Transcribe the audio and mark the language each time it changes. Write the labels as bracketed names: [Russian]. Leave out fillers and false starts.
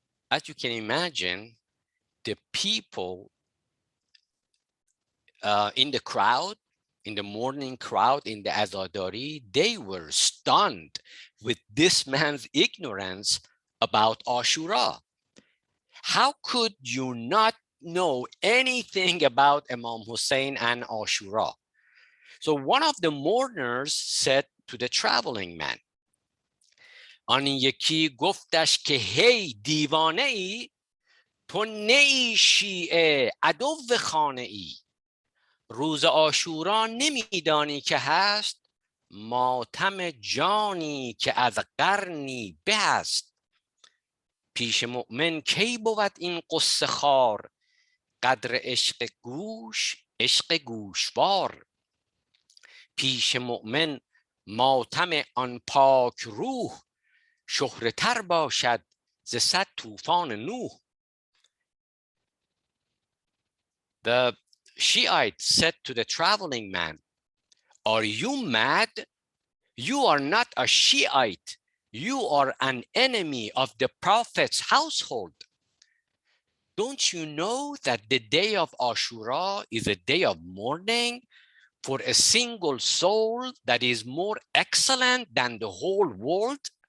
[English] As you can imagine, the people in the crowd, in the mourning crowd, in the Azadari, they were stunned with this man's ignorance about Ashura. How could you not know anything about Imam Hussein and Ashura? So one of the mourners said to the traveling man, [Persian] آن یکی گفتش که هی دیوانه ای، تو نی شیعه عدو خانه ای، روز عاشورا نمیدانی که هست، ماتم جانی که از قرنی به است. پیش مؤمن کی بود این قصه خوار، قدر عشق گوش عشق گوشوار. پیش مؤمن ماتم آن پاک روح، شهره تر باشد ز صد طوفان نوح. [English] The Shiite said to the traveling man, are you mad? You are not a Shiite. You are an enemy of the Prophet's household. Don't you know that the day of Ashura is a day of mourning for a single soul that is more excellent than the whole world?